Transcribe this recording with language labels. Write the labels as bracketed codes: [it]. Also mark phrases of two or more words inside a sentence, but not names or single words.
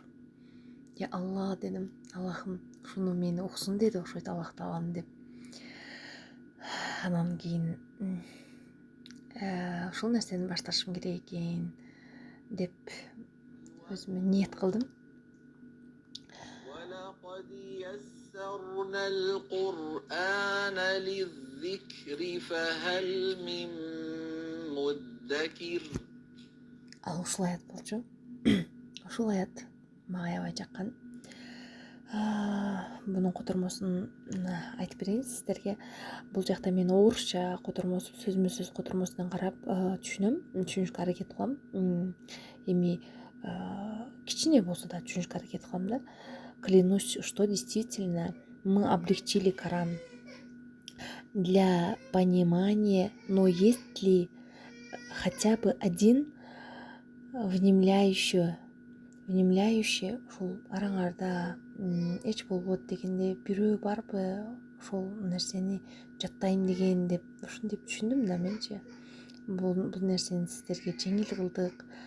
[ky] Я Алла дедим, Аллахым ушуну мени уксун деди окшойт Аллах таалам деп. Анан кийин ушул нерсени башташым керек экен деп өзүмө ниет кылдым. [ar] ولقد يسرنا القرآن للذكر فهل من مدكر. [ky] Ал ушул аят болчу. Ушул аят мага аябай жаккан. Бунун котормосун айтып берейин сиздерге. Бул жакта мен орусча котормосу, сөзмө сөз котормосунан карап түшүнүшкө аракет кылам. Эми кичине болсо да түшүнүшкө аракет кылам да. [ru] Клянусь, что действительно мы облегчили Коран для понимания, но есть ли хотя бы один внемляющий [ky] ушул араңарда эч болбойт дегенде бирөө барбы ошол нерсени жаттайм деген деп ушинтип түшүндүм да менчи. Бул нерсени сиздерге жеңил кылдык.